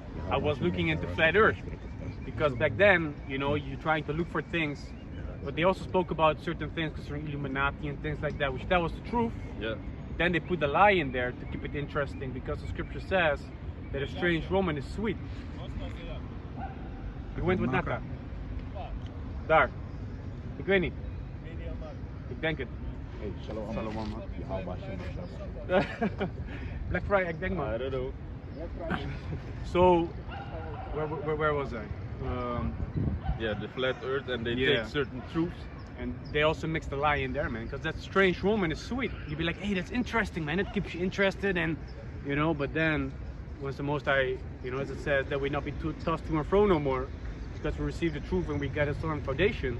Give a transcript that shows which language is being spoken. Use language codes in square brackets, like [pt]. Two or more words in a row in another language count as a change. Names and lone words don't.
[en] I was looking into flat Earth because back then, you know, you're trying to look for things, but they also spoke about certain things concerning Illuminati and things like that, which that was the truth. Yeah. Then they put the lie in there to keep it interesting, because the scripture says that a strange woman is sweet. [nl] Ik weet wat naka. Daar. Ik weet niet. Ik denk het. [en] Hey, shalom. Shalom, man. Yahweh Shem. [nl] Black Friday, ik denk [en] I [nl] maar. [en] don't know. So, where was I? Yeah, the flat earth, and they Yeah. take certain truths. And they also mix the lie in there, man, because that strange woman is sweet. You'd be like, hey, that's interesting, man. It keeps you interested, and you know. But then, once the Most High, you know, as it says that we not be too tossed to and fro no more, because we receive the truth and we got a strong foundation.